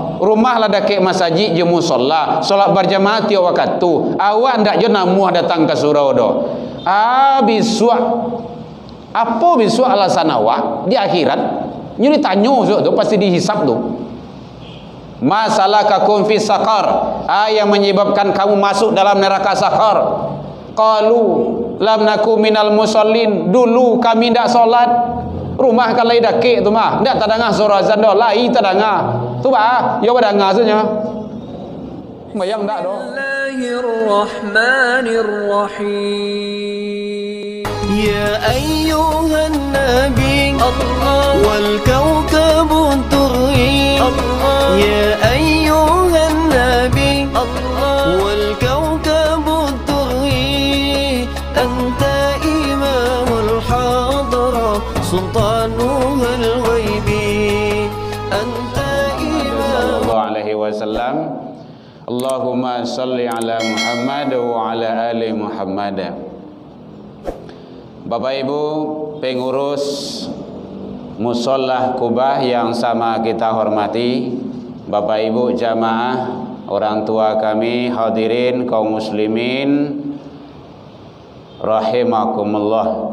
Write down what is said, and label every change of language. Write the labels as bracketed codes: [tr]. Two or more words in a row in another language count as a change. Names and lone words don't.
[min] Rumah lah dekat masjid je musola, salat berjamaah tiap waktu. Awak ndak je namuh datang ke surau doh. Biswa apa biswa alasan awak di akhirat nyu ditanya tu pasti dihisap tu. [ar] مسلككم في سقر, [id] yang menyebabkan kamu masuk dalam neraka sakar. [ar] قالوا لم نك من المصلين, [min] dulu kami ndak solat. Rumah kan lai dakik tu mah ndak tadangah surah azan doh, lai tadangah tu yo badangah saja. Bayang ndak doh. [ar] بسم الله الرحمن الرحيم. يا أيها النبي الله والكوكب الدري الله. يا أيها النبي الله والكوكب الدري. أنت إمام الحضرة سلطانه الغيب. أنت إمام صلى الله عليه وسلم اللهم صل على محمد وعلى آل محمد. [id] Bapak Ibu pengurus Musholah Kubah yang sama kita hormati, Bapak Ibu jamaah, orang tua kami, hadirin kaum muslimin rahimakumullah.